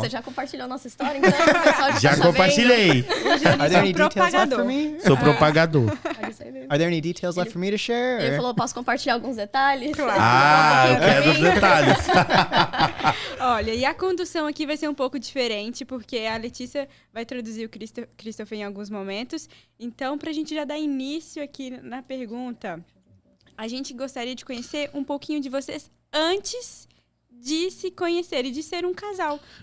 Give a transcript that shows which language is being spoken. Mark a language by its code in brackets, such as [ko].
[pt] Você já compartilhou nossa história, então o pessoal Já compartilhei. [en] Are there any details left for me? [pt] Sou propagador. [en] Are there any details left for me to share? [pt] Ele falou, posso compartilhar alguns detalhes? Ah, eu quero os detalhes. Olha, e a condução aqui vai ser um pouco diferente, porque a Letícia vai introduzir o Christopher em alguns momentos. Então, pra gente já dar início aqui na pergunta, a gente gostaria de conhecer um pouquinho de vocês antes de se conhecer e de ser um casal.